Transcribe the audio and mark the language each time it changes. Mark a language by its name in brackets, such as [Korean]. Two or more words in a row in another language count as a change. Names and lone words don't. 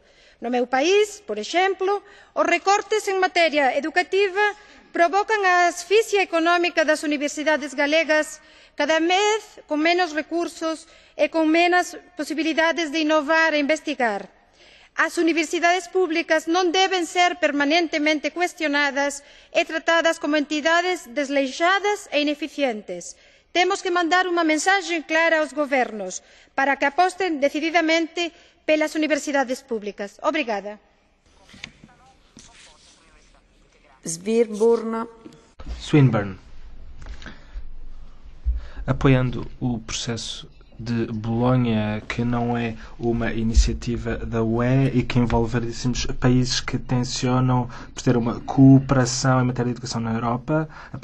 [Galician] No meu país, por exemplo, os recortes en materia educativa provocan a asfixia económica das universidades galegas cada vez con menos recursos e con menos posibilidades de innovar e investigar. As universidades públicas non deben ser permanentemente cuestionadas e tratadas como entidades desleixadas e ineficientes. Temos que mandar unha mensaxe clara aos gobernos para que aposten decididamente pelas universidades públicas. Obrigada. Swinburne. [Portuguese] Apoiando o processo de Bolonha, que não é uma iniciativa da UE e que envolve variedíssimos países que tencionam por ter uma cooperação em matéria de educação na Europa.